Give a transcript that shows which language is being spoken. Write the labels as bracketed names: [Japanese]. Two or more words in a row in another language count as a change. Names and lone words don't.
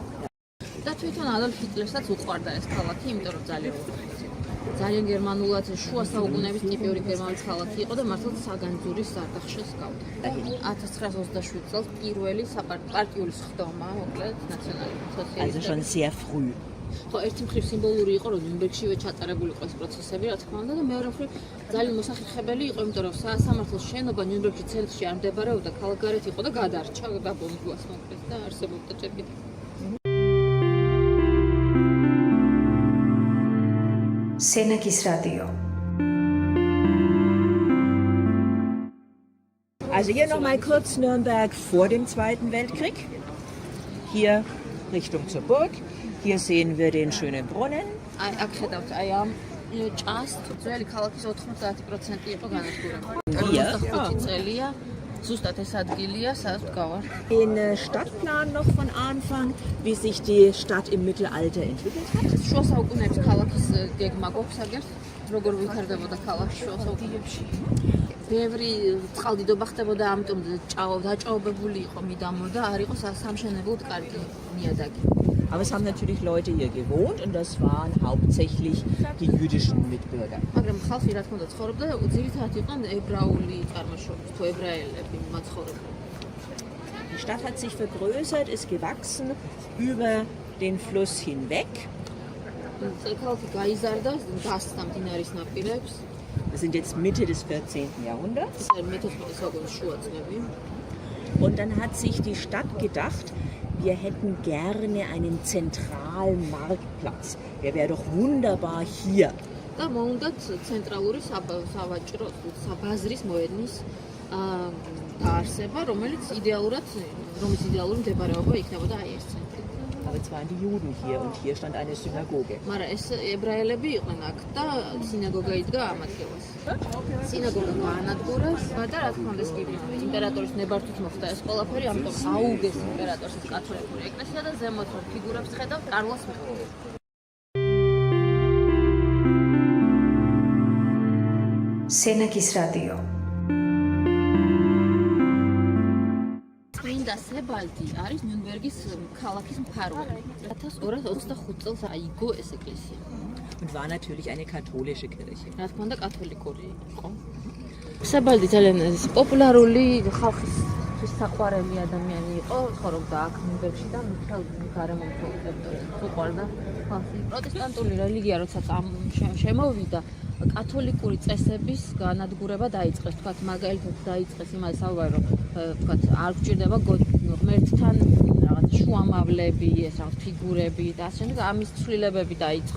[Georgian] და თვითონ ადოლფ ჰიტლერსაც უყვარდა ეს ქალაქი, იმიტომ რომ ძალიან გერმანულად შუა საუკუნეების ტიპიური გერმანული ქალაქი იყო და მართლაც საგანძურის ზარდახშეს გავდა. 1927 წელს პირველი პარტიული სხდომა, მოკლედ ნაციონალ-სოციალისტები. [German] also schon sehr früh. [Georgian] ხო, ერთი მხრივ სიმბოლური იყო, რომ ნიუნბერგშივე ჩატარებული იყო ეს პროცესები, რა თქმა უნდა, და მეორე მხრივ ძალიან მოსახერხებელი იყო, იმიტომ რომ სასამართლოს შენობა ნიუნბერგის ცენტრში არ მდებარეობდა, ქალაქგარეთ იყო და გადარჩა დაბომბვას მოკლედ და არსებობდა ჯერ კიდევ. სენაკის რადიო. [German] Also hier nochmal kurz Nürnberg vor dem Zweiten Weltkrieg. Hier Richtung zur Burg. Hier sehen wir den schönen Brunnen. [Georgian] აქ ხედავთ, აი ამ ჭას ძველი ქალაქის 90% იყო განადგურებული. 45 წელია ზუსტად ეს ადგილია, სადაც ვდგავარ. [German] Den Stadtplan noch von Anfang, wie sich die Stadt im Mittelalter entwickelt hat. [Georgian] შუა საუკუნეების ქალაქის გეგმა გვაქვს აგერს, როგორ ვითარდებოდა ქალაქი შუა საუკუნეებში. ბევრი წყალდიდობა ხდებოდა, ამიტომ დაჭაობებული იყო მიდამო და არ იყო სამშენებლოდ კარგი ნიადაგი. [German] Aber es haben natürlich Leute hier gewohnt und das waren hauptsächlich die jüdischen Mitbürger. [Georgian] მაგრამ ხალხი რა თქმა უნდა ცხოვრობდა, ძირითადად იყვნენ ებრაული წარმოშობის თუ ებრაელები მაცხოვრებლები. [German] Die Stadt hat sich vergrößert, ist gewachsen über den Fluss hinweg. [Georgian] ქალაქი გაიზარდა, გასცდა მდინარის ნაპირებს. [German] Wir sind jetzt Mitte des 14. Jahrhunderts. [Georgian] ეს არის მე-14 საუკუნის შუა წლები. [German] Und dann hat sich die Stadt gedacht, wir hätten gerne einen zentralen Marktplatz. Der wäre doch wunderbar hier. [Georgian] და მოუნდათ ცენტრალური სავაჭრო ბაზრის მოედნის დაარსება, რომლის იდეალური მდებარეობა იქნებოდა აი ეს ცენტრი. [German] Aber es waren die Juden hier und hier stand eine Synagoge. [Georgian] მაგრამ ეს ებრაელები იყვნენ აქ და სინაგოგა იდგა ამ ადგილას. სინაგოგა გაანადგურეს და რა თქმა უნდა ეს კი იმპერატორის ნებართვით მოხდა ეს ყველაფერი, ამიტომ აუგეს იმპერატორს კათოლიკური ეკლესია და ზემოთ რომ ფიგურებს ხედავთ კარლოს მეორე. სენაკის რადიო. წმინდა სებალდი არის ნიუნბერგის ქალაქის მფარველი. 1225 წელს აიგო ეს ეკლესია. [German] Und war natürlich eine katholische Kirche. [Georgian] რა თქმა უნდა კათოლიკური იყო. საბალდი ძალიან პოპულარული ხალხის საყვარელი ადამიანი იყო, ცხოვრობდა აქ ნიუნბერგში და მთელ გარემომთველ ტერიტორიაზე უყვარდა ხალხი. პროტესტანტული რელიგია როცა შემოვიდა, კათოლიკური წესების განადგურება დაიწყეს, თქვათ, მაგალითად დაიწყეს იმას საუბარი, რომ თქვათ, არ გვჭირდება ღმერთთან რაღაც შუამავლები, ეს რაღაც ფიგურები და ასე შემდეგ, ამის ცვლილებები დაიწყო.